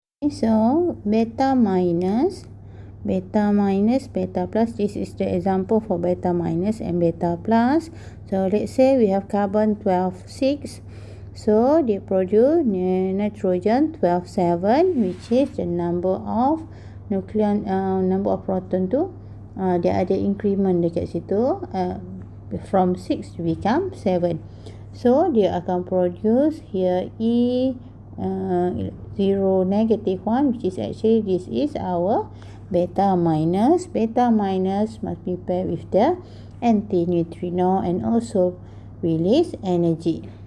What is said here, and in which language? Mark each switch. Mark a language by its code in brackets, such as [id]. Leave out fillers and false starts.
[en] So, beta minus, beta plus. This is the example for beta minus and beta plus. So, let's say we have carbon 12, 6. So, they produce nitrogen 12, 7, which is the number of nucleon, number of proton tu. [ms] Dia ada increment dekat situ. [en] From 6 to become 7. So, [ms] dia akan [en] produce here E 0 negative 1, which is actually this is our beta minus. Beta minus must be paired with the anti-neutrino and also release energy.